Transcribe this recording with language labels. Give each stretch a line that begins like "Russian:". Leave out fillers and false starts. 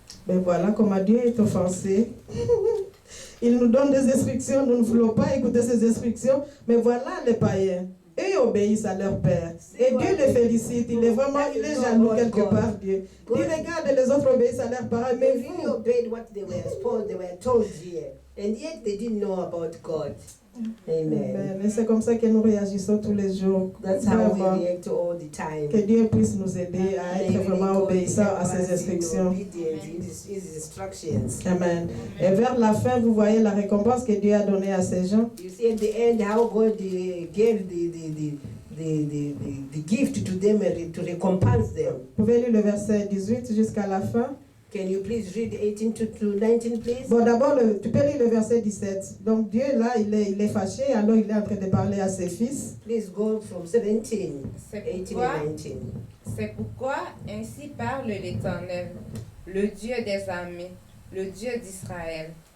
French: Ben voilà comment Dieu est offensé. Il nous donne des instructions, nous ne voulons pas écouter ces instructions, mais voilà les païens. Eux obéissent à leur père. Et Dieu les félicite. Il est jaloux quelque part, Dieu. Il regarde les autres obéissent à leurs parents, mais
English: They really
French: vous,
English: obeyed what they were told here, and yet they didn't know about God. Amen.
French: Et c'est comme ça que nous réagissons tous les jours.
English: That's how we
French: Vraiment,
English: react all the time.
French: que Dieu puisse nous aider à être vraiment obéissants à ses instructions.
English: His instructions. Amen.
French: Et vers la fin, vous voyez la récompense que Dieu a donnée à ces gens.
English: You see at the end how God gave the gift to them to recompense them.
French: Vous pouvez lire le verset 18 jusqu'à la fin.
English: Can you please read 18 to 19, please?
French: Bon, d'abord, tu peux lire le verset 17. Donc Dieu, là, il est fâché, alors il est en train de parler à ses fils.
English: Please go from 17, 18 and 19.
French: C'est pourquoi ainsi parle l'Éternel, le Dieu des armées, le Dieu d'Israël.